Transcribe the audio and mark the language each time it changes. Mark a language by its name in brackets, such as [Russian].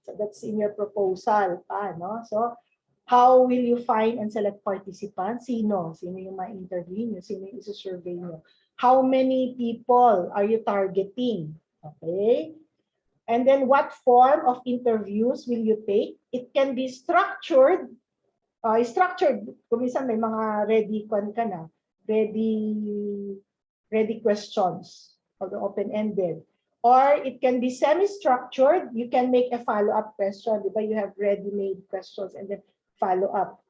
[English] So that's in your proposal. No? So how will you find and select participants? [Filipino] Sino yung ma-interview nyo? Sino yung isa-survey nyo? [English] How many people are you targeting? [Filipino] Okay. [English] And then what form of interviews will you take? It can be structured. [Filipino] Kung minsan may mga ready ka na. [English] Ready questions, although open-ended. Or it can be semi-structured. You can make a follow-up question. Diba? You have ready-made questions and then follow-up.